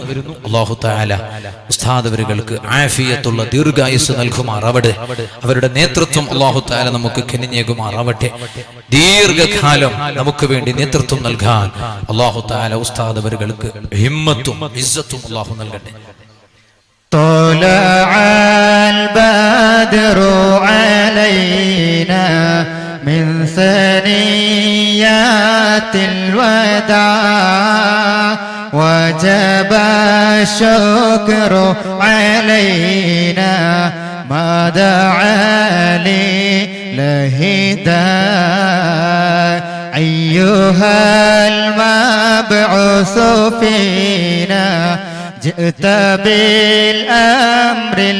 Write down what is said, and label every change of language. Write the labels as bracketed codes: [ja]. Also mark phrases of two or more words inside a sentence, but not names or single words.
[ar] الله تعالى [ml] ഉസ്താദ് അവറുകൾക്ക് ആഫിയത്തുള്ള ദീർഘായുസ് നൽകുമാറാവട്ടെ. അവരുടെ നേതൃത്വം [ar] الله تعالى [ml] നമുക്ക് കനിഞ്ഞേകുമാറാവട്ടെ. ദീർഘകാലം നമുക്ക് വേണ്ടി നേതൃത്വം നൽകാൻ [ar] الله تعالى [ml] ഉസ്താദ് അവറുകൾക്ക് ഹിമ്മത്തും ഇസ്സത്തും അല്ലാഹു നൽകട്ടെ. [ar] طلع البدر علينا من ثنيات الوداع وجب الشكر علينا ما دعا لله داع أيها المبعوث فينا جئت بالأمر